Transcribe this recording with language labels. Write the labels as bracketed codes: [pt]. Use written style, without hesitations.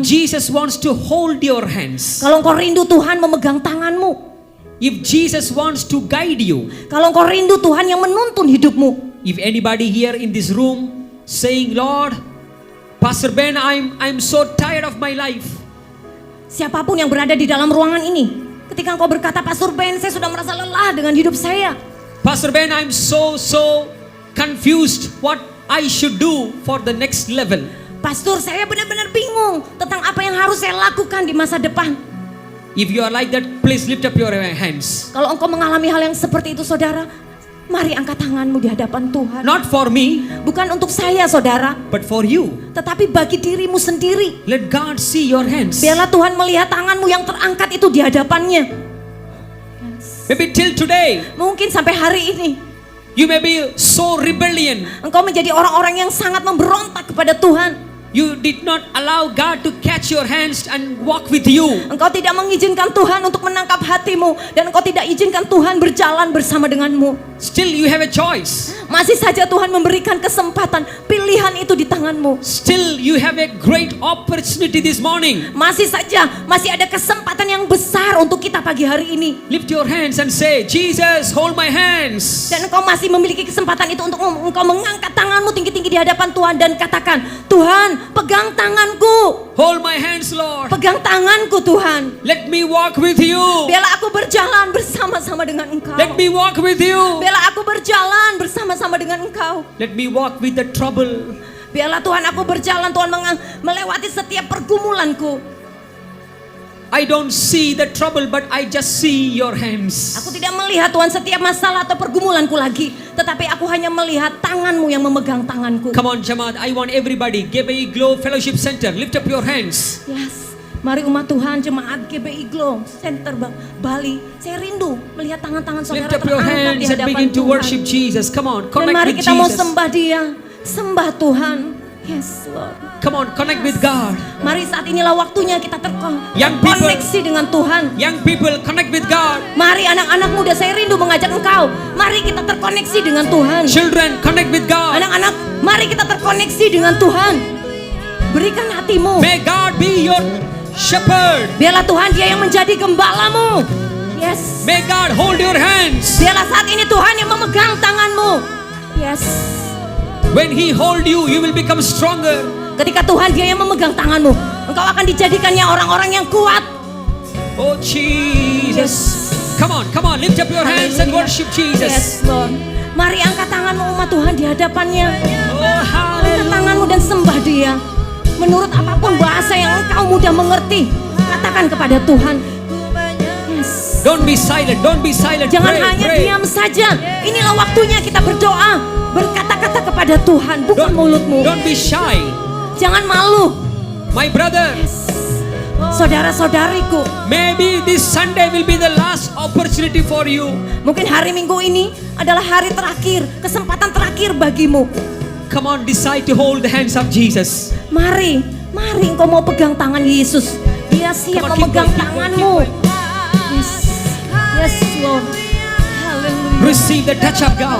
[en] Jesus wants to hold your hands, [id] Kalau engkau rindu Tuhan memegang tanganmu, [en] if Jesus wants to guide you, [id] kalau engkau rindu Tuhan yang menuntun hidupmu, [en] if anybody here in this room saying, Lord, Pastor Ben, I'm so tired of my life. [id] siapapun yang berada di dalam ruangan ini, ketika engkau berkata, Pastor Ben, saya sudah merasa lelah dengan hidup saya. [en] Pastor Ben, I'm so confused what I should do for the next level. [id] Pastor, saya benar-benar bingung tentang apa yang harus saya lakukan di masa depan. [en] If you are like that, please lift up your hands. [id] Kalau engkau mengalami hal yang seperti itu, saudara, mari angkat tanganmu di hadapan Tuhan. [en] Not for me, [id] Bukan untuk saya, saudara, [en] but for you. [id] tetapi bagi dirimu sendiri. [en] Let God see your hands. [id] Biarlah Tuhan melihat tanganmu yang terangkat itu di hadapannya. [en] Maybe till today, [id] Mungkin sampai hari ini [en] you may be so rebellion. [id] engkau menjadi orang-orang yang sangat memberontak kepada Tuhan. [en] You did not allow God to catch your hands and walk with you. [id] Engkau tidak mengizinkan Tuhan untuk menangkap hatimu, dan engkau tidak izinkan Tuhan berjalan bersama denganmu. [en] Still you have a choice. [id] Masih saja Tuhan memberikan kesempatan, pilihan itu di tanganmu. [en] Still you have a great opportunity this morning. [id] Masih ada kesempatan yang besar untuk kita pagi hari ini. [en] Lift your hands and say, Jesus, hold my hands. [id] Dan engkau masih memiliki kesempatan itu untuk engkau mengangkat tanganmu tinggi-tinggi di hadapan Tuhan dan katakan, Tuhan, pegang tanganku. [en] Hold my hands, Lord. [id] Pegang tanganku, Tuhan. [en] Let me walk with you. [id] Biarlah aku berjalan bersama-sama dengan engkau. [en] Let me walk with you. [id] Biarlah aku berjalan bersama-sama dengan engkau. [en] Let me walk with the trouble. [id] Biarlah Tuhan aku berjalan, Tuhan melewati setiap pergumulanku. [en] I don't see the trouble, but I just see your hands. [id] Aku tidak melihat Tuhan setiap masalah atau pergumulanku lagi, tetapi aku hanya melihat tanganmu yang memegang tanganku. [en] Come on, Jamaat. I want everybody. GBI Glow Fellowship Center. Lift up your hands. [id] Yes. Mari umat Tuhan, jemaat GBI Glow Center Bali. Saya rindu melihat tangan-tangan saudara [en] Lift up your [id] terangkat di [en] hands and [id] hadapan [en] begin to [id] Tuhan. [en] worship Jesus. Come on, [id] Dan [en] connect [id] mari [en] with [id] kita mau [en] Jesus. [id] sembah Dia, sembah Tuhan. [en] Yes, Lord. Come on, connect with God. [id] Mari saat inilah waktunya kita [en] Young people. [id] terkoneksi dengan Tuhan. [en] Young people, connect with God. [id] Mari anak-anak muda, saya rindu mengajak engkau. Mari kita terkoneksi dengan Tuhan. [en] Children, connect with God. [id] Anak-anak, mari kita terkoneksi dengan Tuhan. Berikan hatimu. [en] May God be your shepherd. [id] Biarlah Tuhan Dia yang menjadi gembalamu. [en] Yes. May God hold your hands. [id] Biarlah saat ini Tuhan yang memegang tanganmu. [en] Yes. When He hold you, you will become stronger. [id] Ketika Tuhan Dia yang memegang tanganmu, engkau akan dijadikannya orang-orang yang kuat. [en] Oh Jesus. Come on, lift up your hands and worship Jesus. Yes, Lord. [id] Mari angkat tanganmu umat Tuhan di hadapannya. Oh, Angkat [en] hallelujah. [id] tanganmu dan sembah Dia. Menurut apapun bahasa yang engkau mudah mengerti, Katakan kepada Tuhan. Yes. [en] Don't be silent. Don't be silent. [id] Jangan [en] Pray, [id] hanya [en] pray. [id] diam saja. Inilah waktunya kita berdoa. Berkata-kata kepada Tuhan, bukan mulutmu. [en] Don't be shy. [id] Jangan malu. [en] My brother, [id] Saudara-saudariku, [en] maybe this Sunday will be the last opportunity for you. [id] mungkin hari Minggu ini adalah hari terakhir, kesempatan terakhir bagimu. [en] Come on, decide to hold the hands of Jesus. [id] Mari engkau mau pegang tangan Yesus. Dia siap [en] Come on, keep [id] memegang [en] going, keep [id] tanganmu. [en] Yes, yes Lord. [id] Haleluya. [en] Receive the touch of God.